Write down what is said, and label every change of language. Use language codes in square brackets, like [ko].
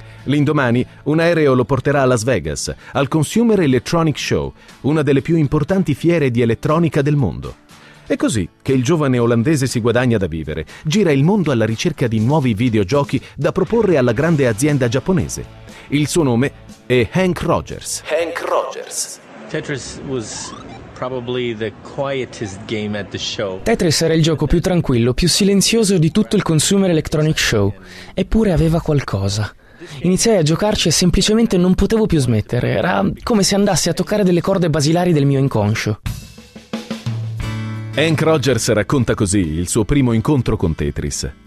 [it] L'indomani, un aereo lo porterà a Las Vegas, al Consumer Electronics Show, una delle più importanti fiere di elettronica del mondo. È così che il giovane olandese si guadagna da vivere, gira il mondo alla ricerca di nuovi videogiochi da proporre alla grande azienda giapponese. Il suo nome è Hank Rogers. Hank Rogers. [en] Tetris was probably the quietest game at the show. [it] Tetris era il gioco più tranquillo, più silenzioso di tutto il Consumer Electronics Show, eppure aveva qualcosa. Iniziai a giocarci e semplicemente non potevo più smettere. Era come se andassi a toccare delle corde basilari del mio inconscio. Hank Rogers racconta così il suo primo incontro con Tetris.